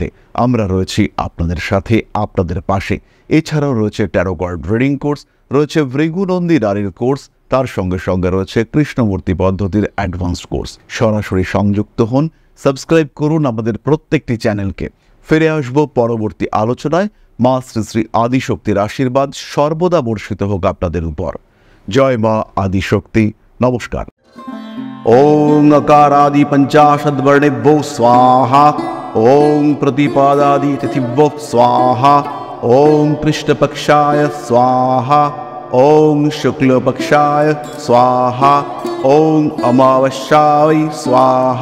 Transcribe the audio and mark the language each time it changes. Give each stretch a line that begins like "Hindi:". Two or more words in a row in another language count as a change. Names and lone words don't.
Bangla: আমরা রয়েছি আপনাদের সাথে, আপনাদের পাশে। এছাড়াও রয়েছে
English: tarot card reading course,
Bangla: রয়েছে ভৃগুনন্দী নারীর কোর্স, তার সঙ্গে সঙ্গে রয়েছে কৃষ্ণমূর্তি পদ্ধতির
English: advanced course.
Bangla: সরাসরি সংযুক্ত হন, সাবস্ক্রাইব করুন আমাদের প্রত্যেকটি চ্যানেলকে। ফিরে আসবো পরবর্তী আলোচনায়। মা শ্রী শ্রী আদিশক্তির আশীর্বাদ সর্বদা বর্ষিত হোক আপনাদের উপর। জয় মা আদিশক্তি। নমস্কার।
Sanskrit: ওং अकारादि पंचाशद्वर्णेभ्यो स्वाहा। ओं प्रतिपादादि तिथिभ्यो स्वाहा। ओं कृष्णपक्षाय स्वाहा। ओं शुक्लपक्षाय स्वाहा। ओं अमावस्याय स्वाहा।